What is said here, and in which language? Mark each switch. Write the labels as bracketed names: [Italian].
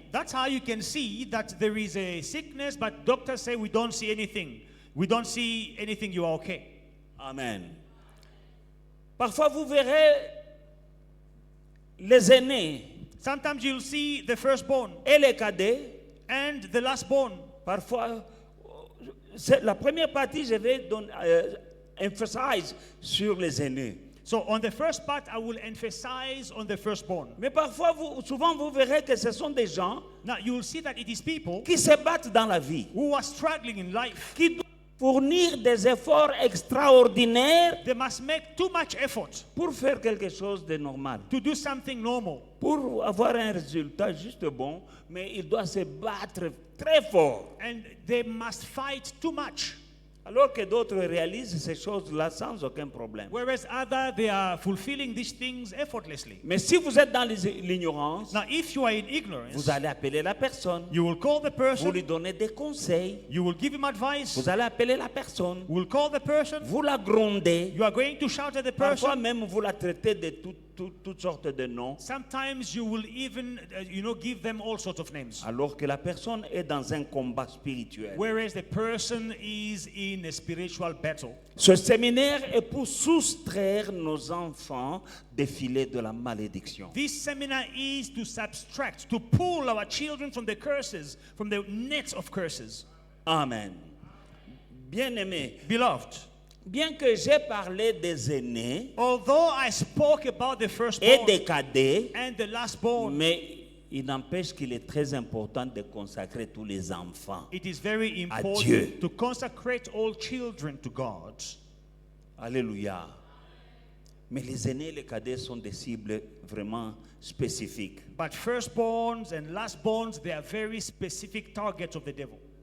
[English] That's how you can see that there is a sickness, but doctors say we don't see anything. We don't see anything, you are okay. Amen. [French] Parfois, vous verrez les aînés [English] Sometimes you'll see the firstborn [French] et les cadets. [English] and the lastborn. [French] Parfois, la première partie, je vais emphasize sur les aînés. [English] So on the first part, I will emphasize on the firstborn. [French] Mais parfois, souvent, vous verrez que ce sont des gens [English] Now you will see that it is people [French] qui se battent dans la vie, [English] who are struggling in life. [French] qui doivent fournir des efforts extraordinaires [English] They must make too much effort [French] pour faire quelque chose de normal, [English] to do something normal, [French] pour avoir un résultat juste bon, mais ils doivent se battre très fort. [English] and they must fight too much. [French] Alors que d'autres réalisent ces choses-là sans aucun problème. [English] Whereas others, they are fulfilling these things effortlessly. [French] Mais si vous êtes dans l'ignorance, [English] Now, if you are in ignorance, [French] vous allez appeler la personne, [English] you will call the [French] vous [English] person, [French] lui donnez des conseils, [English] you will give him advice, [French] vous allez appeler la personne, [English] you will call the person, [French] vous la grondez, [English] you are going to shout at the [French] parfois [English] person. [French] même vous la traitez de toutes sortes de noms, [English] Sometimes you will even, give them all sorts of names. [French] alors que la personne est dans un combat spirituel. [English] Whereas the person is in a spiritual battle. [French] Ce séminaire est pour soustraire nos enfants des filets de la malédiction. [English] This seminar is to subtract, to pull our children from the curses, from the nets of curses. [French] Amen. Bien-aimés, [English] Beloved, [French] bien que j'ai parlé des aînés [English] although I spoke about the [French] et [English] firstborn [French] des cadets, [English] and the lastborn, [French] mais il n'empêche qu'il est très important de consacrer tous les enfants. [English] it is very [French] Dieu. [English] important to consecrate all children to God. Alléluia. [French] Mais les aînés et les cadets sont des cibles vraiment spécifiques. [English] But firstborns and lastborns, they are very specific targets of the devil.